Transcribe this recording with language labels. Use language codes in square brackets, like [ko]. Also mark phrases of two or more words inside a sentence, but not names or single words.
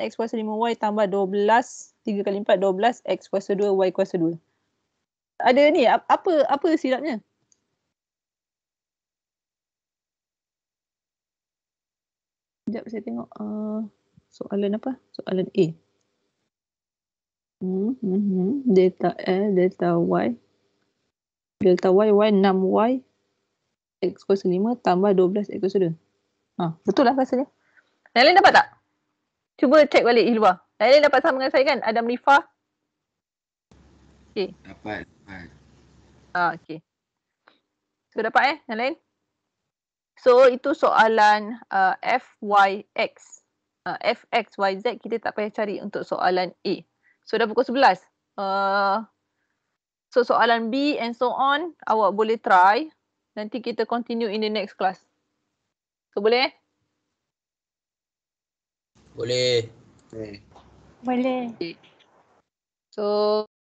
[ms] X kuasa 5Y tambah 12. 3 kali 4, 12. X kuasa 2, Y kuasa 2. Ada ni, apa silapnya? Sekejap saya tengok soalan apa? Soalan A. Delta L, delta Y. Delta Y, Y 6Y. X kuasa 5 tambah 12 X kuasa 2. Betul lah rasanya. Yang lain dapat tak? Cuba cek balik di luar. Yang lain dapat sama dengan saya kan? [en] Adam Rifah. Okay. [ms] Dapat. Okay. So dapat yang lain? So itu soalan FYX. FXYZ kita tak payah cari untuk soalan A. So dah pukul 11. So soalan B [en] and so on [ms] awak boleh try. Nanti kita [en] continue in the next class. [ms] So boleh? Boleh. Boleh. [en] Okay. So